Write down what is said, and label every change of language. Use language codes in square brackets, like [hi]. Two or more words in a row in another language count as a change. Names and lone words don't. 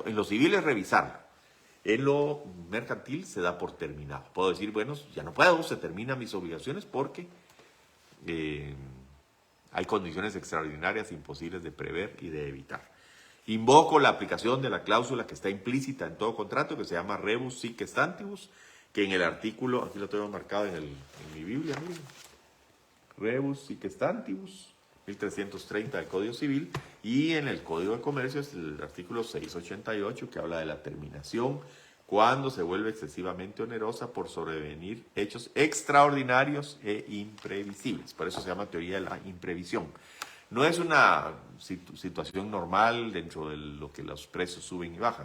[es] En lo civil es revisarlo. En lo mercantil se da por terminado. Puedo decir, bueno, ya no puedo, se terminan mis obligaciones porque hay condiciones extraordinarias imposibles de prever y de evitar. Invoco la aplicación de la cláusula que está implícita en todo contrato, que se llama [la] rebus sic stantibus, [es] que en el artículo, aquí lo tengo marcado en mi Biblia, miren, [la] rebus sic stantibus, [es] 1330 del Código Civil, y en el Código de Comercio es el artículo 688, que habla de la terminación cuando se vuelve excesivamente onerosa por sobrevenir hechos extraordinarios e imprevisibles. Por eso se llama teoría de la imprevisión. No es una situación normal dentro de lo que los precios suben y bajan.